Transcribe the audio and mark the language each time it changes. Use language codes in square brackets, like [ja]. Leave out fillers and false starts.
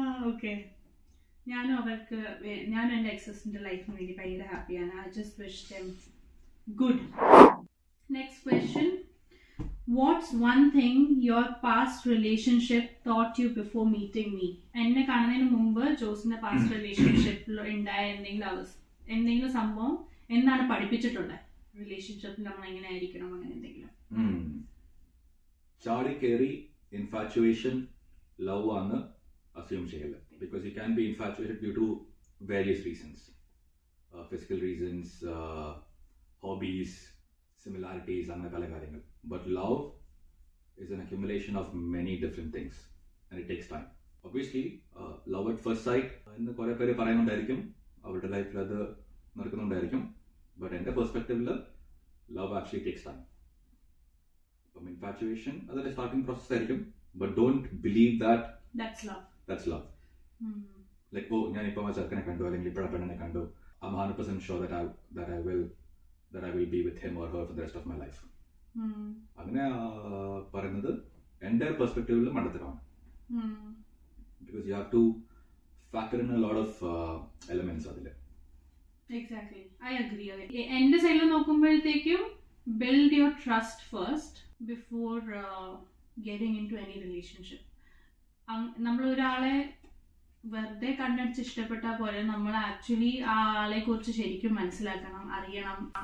[ml] Okay, ഞാനും എൻ്റെ എക്സസിന്റെ ലൈഫിന് വേണ്ടി ഭയങ്കര ഹാപ്പിയാണ്. [en] I just wish them good. Next question. What's one thing your past relationship taught you before meeting me? [ml] എന്നെ കാണുന്നതിന് മുമ്പ് ജോസിന്റെ പാസ്റ്റ് റിലേഷൻഷിപ്പിൽ ഉണ്ടായ എന്തെങ്കിലും സംഭവം എന്താണ് പഠിപ്പിച്ചിട്ടുള്ളത്? റിലേഷൻഷിപ്പിൽ നമ്മൾ എങ്ങനെ ആയിരിക്കണം, അങ്ങനെ എന്തെങ്കിലും? ചാടി കയറി ഇൻഫാച്യുവേഷൻ ലവ് ആണ് അസ്യൂം ചെയ്യല്ല. [en] Because you can be infatuated due to various reasons. Physical reasons, hobbies, similarities and [ml] pala karyangal. [en] But love is an accumulation of many different things and it takes time. Obviously love at first sight [ml] ennu kore pere parayunnundaയിരിക്കും, avരുടെ ലൈഫിൽ അത് നടക്കുന്നുണ്ടായിരിക്കും. But എൻ്റെ പെർസ്പെക്റ്റീവിൽ [en] Love actually takes time. [ml] അപ്പം ഇൻഫാച്യുവേഷൻ അതൊരു starting process ആയിരിക്കും. [en] But don't believe that's love. Like [ml] ഞാൻ ഇപ്പം ആ ചെറുക്കനെ കണ്ടു അല്ലെങ്കിൽ ഇപ്പോഴാ പെണ്ണിനെ കണ്ടു, [en] I'm 100% sure that I will be with him or her for the rest of my life. [ml] അങ്ങനെ പറയുന്നത് എൻ്റെ പെർസ്പെക്റ്റീവിൽ മണ്ടത്തരമാണ്. [en] Because you have to factor in a lot of elements അതിൽ. Exactly, I agree. [ml] എൻ്റെ സൈഡിൽ നോക്കുമ്പോഴത്തേക്കും [en] build your trust first before getting into any relationship. [ml] നമ്മൾ ഒരാളെ വെറുതെ കണ്ടടിച്ച് ഇഷ്ടപ്പെട്ടാൽ പോലെ നമ്മൾ ആക്ച്വലി ആ ആളെ കുറിച്ച് ശരിക്കും മനസ്സിലാക്കണം, അറിയണം.